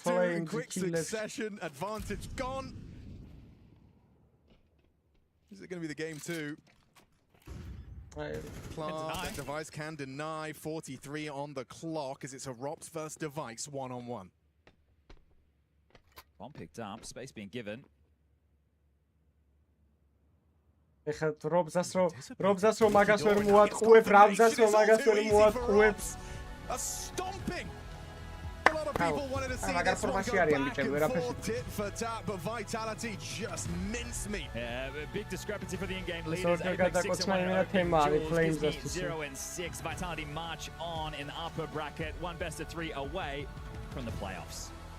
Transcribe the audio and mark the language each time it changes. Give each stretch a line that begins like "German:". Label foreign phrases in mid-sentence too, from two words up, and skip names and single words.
English: Flames in quick succession, advantage gone. Is it going to be the game 2? Plant, Device can deny. 43 on the clock as it's a Robs versus Device one-on-one. One picked up, space being given.
Georgian: ეხლა რობზას რომ მაგას ვერ მოატყუებ, რამზას რომ მაგას ვერ მოატყუებ.
English: A stomping. A lot of people wanted to see this one go back and forth tit for tat, but Vitality just mincemeat. Yeah, a big discrepancy for the in-game leaders. Apex 6 and 1 0 and 6. Vitality march on in the upper bracket, one best of 3 away from the playoffs.